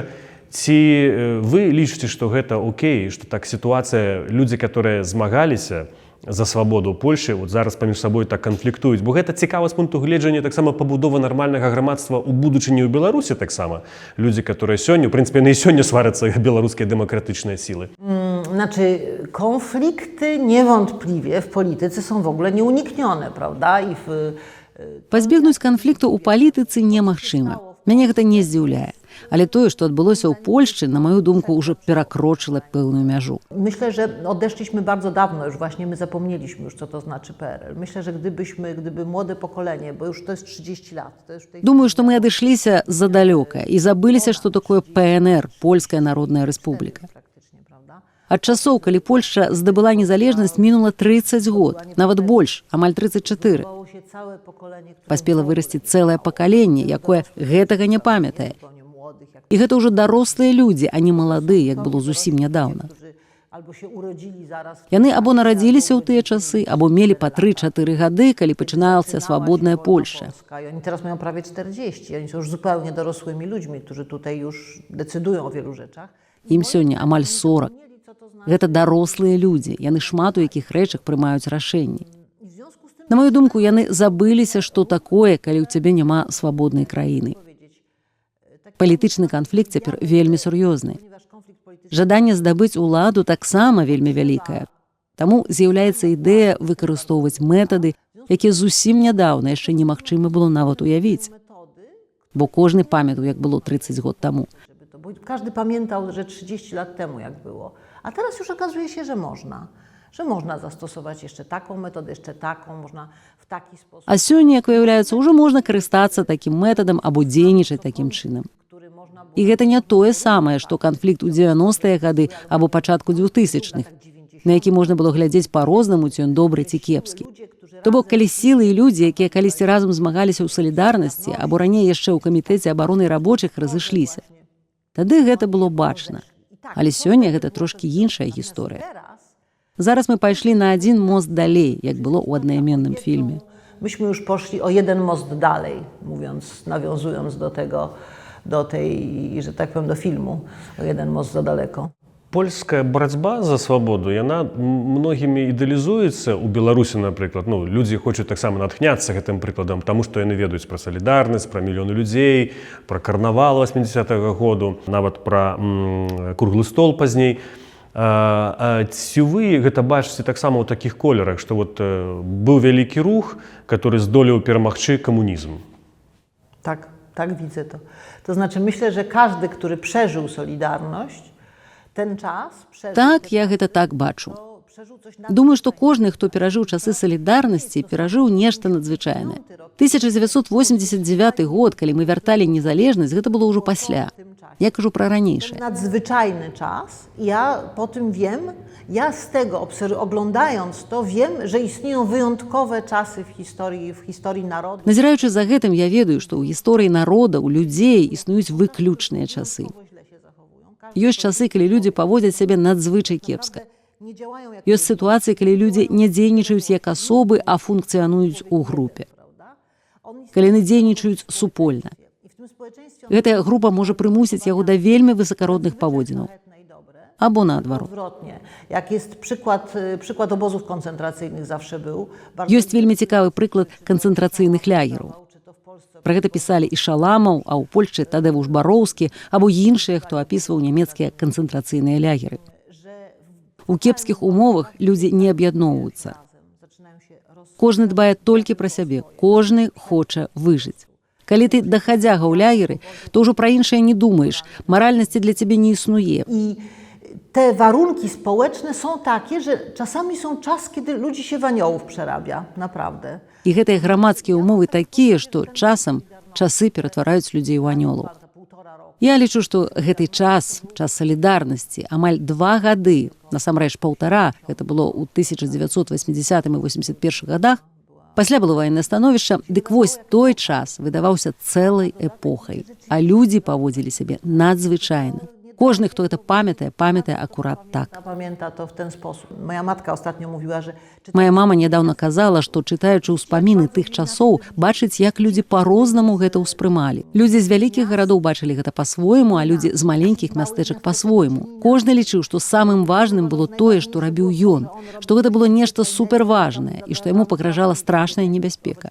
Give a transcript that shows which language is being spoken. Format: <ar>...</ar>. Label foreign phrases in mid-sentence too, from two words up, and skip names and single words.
<be>Ці вы лічыце, што гэта окей, што так сітуацыя, людзі, которые змагаліся за свабоду Польшчы, вот зараз паміж сабой так канфліктуюць, бо гэта цікава з пункту гледжання таксама пабудова нармальнага грамадства ў будучыні ў Беларусі таксама. Людзі, которые сёння, у прынцыпе, яны і сёння сварацца беларускія дэмакратычныя сілы.</be> <pl>Znaczy, konflikty niewątpliwie w polityce są w ogóle nieuniknione, prawda?</pl> <be>Пазбегнуць канфлікту ў палітыцы немагчыма. Мяне гэта не здзіўляе. Але тое, што адбылося ў Польшчы, на маю думку, ўжо перакрочыла пэўную мяжу.</be> <pl>Myślę, że odeszliśmy bardzo dawno, już właśnie my zapomnieliśmy już, co to znaczy PRL. Myślę, że gdyby młode pokolenie, bo już to jest 30 lat. To już tej...</pl> <be>Думаю, што мы адышліся задалёка і забыліся, што такое ПНР, Польская Народная Рэспубліка. Ад часоў, калі Польшча здабыла незалежнасць, мінула 30 год, нават больш, амаль 34. Паспела вырасці цэлае пакаленне, якое гэтага не памятае. І гэта ўжо дарослыя людзі, а не маладыя, як было зусім нядаўна. Яны або нарадзіліся ў тыя часы, або мелі па 3-4 гады, калі пачыналася свабодная Польшча.</be> <pl>Oni teraz mają prawie 40, oni są już zupełnie dorosłymi ludźmi, którzy tutaj już decydują o wielu rzeczach.</pl> <be>Ім сёння амаль 40. Гэта дарослыя людзі, яны шмат у якіх рэчах прымаюць рашэнні. На маю думку, яны забыліся, што такое, калі ў цябе няма свабоднай краіны. Палітычны канфлікт цяпер вельмі сур'ёзны. Жаданне здабыць уладу таксама вельмі вялікае. Таму з'яўляецца ідэя выкарыстоўваць метады, якія зусім нядаўна яшчэ немагчыма было нават уявіць. Бо кожны памятаў, як было 30 год таму.</be> <pl>Każdy pamiętał, że 30 lat temu jak było. A teraz już okazuje się, że można zastosować jeszcze taką metodę, jeszcze taką, można w taki sposób.</pl> <be>А сёння, як выяўляецца, ўжо можна карыстацца такім метадам або дзейнічаць такім чынам. І гэта не тое самае, што канфлікт у 90-е гады або пачатку 2000-х, на які можна было глядзець па-рознаму, ці ён добры ці кепскі. То бок, калі сілы і людзі, якія калісьці разам змагаліся ў салідарнасці, або раней яшчэ ў камітэце абароны рабочых разышліся, тады гэта было бачна. Але сёння гэта трошкі іншая гісторыя. Зараз мы пайшлі на адзін мост далей,</be> <pl>jak było u одноименnym filmie. Myśmy już poszli o jeden most dalej, nawiązując do tej, że tak powiem, do filmu, o jeden most za daleko.</pl> <be>Польская барацьба за свабоду, яна многімі ідэалізуецца ў Беларусі, напрыклад. Людзі хочуць таксама натхняцца гэтым прыкладам, таму што яны ведаюць пра салідарнасць, пра мільёны людзей, пра карнавал 80-го году, нават пра круглы стол пазней. Ці вы гэта бачыце таксама ў такіх колерах, што быў вялікі рух, который здолеў перамагчы камунізм?</be> <pl>Tak widzę to. To znaczy myślę, że każdy, który przeżył Solidarność, ten czas przeżył...</pl> <be>Так, я гэта так бачу. Думаю, што кожны, хто перажыў часы салідарнасці, перажыў нешта надзвычайнае. 1989 год, калі мы вярталі незалежнасць, гэта было ўжо пасля. Я кажу пра ранейшае.</be> <pl>Nadzwyczajny czas. Ja po tym wiem, ja z tego oglądając to wiem, że istnieją wyjątkowe czasy w historii narodu.</pl> <be>Назіраючы за гэтым, я ведаю, што ў гісторыі народа, у людзей існуюць выключныя часы. Ёсць часы, калі людзі паводзяць сябе надзвычай кепска. Ёсць сітуацыі, калі людзі не дзейнічаюць як асобы, а функцыянуюць у групе. Калі яны дзейнічаюць супольна. Гэтая група можа прымусіць яго да вельмі высакародных паводзінаў. Або наадварот.</be> <pl>Jak jest przykład obozów koncentracyjnych zawsze był.</pl> <be>Ёсць вельмі цікавы прыклад канцэнтрацыйных лагераў. Пра гэта пісалі і Шаламаў, а ў Польшчы Тадэвуш Бароўскі, або іншыя, хто апісваў нямецкія канцэнтрацыйныя лягеры. У кепскіх умовах людзі не аб'ядноўваюцца. Кожны дбае толькі пра сябе, кожны хоча выжыць. Калі ты дахадзяга ў лягеры, то ўжо пра іншае не думаеш, маральнасці для цябе не існуе.</be> <pl>I te warunki społeczne są takie, że czasami są czas, kiedy ludzi się w aniołów przerabia, naprawdę.</pl> <be>І гэтыя грамадскія ўмовы такія, што часам часы ператвараюць людзей у анёлаў. Я лічу, што гэты час салідарнасці, амаль 2 гады, насамрэч 1,5, гэта было ў 1980 і 81 годах, пасля было ваеннае становішча, дык вось той час выдаваўся цэлай эпохай, а людзі паводзілі сябе надзвычайна. Кожны, хто гэта памятае акурат так.</be> <pl>Pamięta to w ten sposób. Moja matka ostatnio mówiła, że...</pl> <be>Мая мама нядаўна казала, што чытаючы ўспаміны тых часоў, бачыць, як людзі па-рознаму гэта ўспрымалі. Людзі з вялікіх гарадоў бачылі гэта па-свойму, а людзі з маленькіх мястэчак па-свойму. Кожны лічыў, што самым важным было тое, што рабіў ён, што гэта было нешта суперважнае і што яму пагражала страшная небяспека.</be>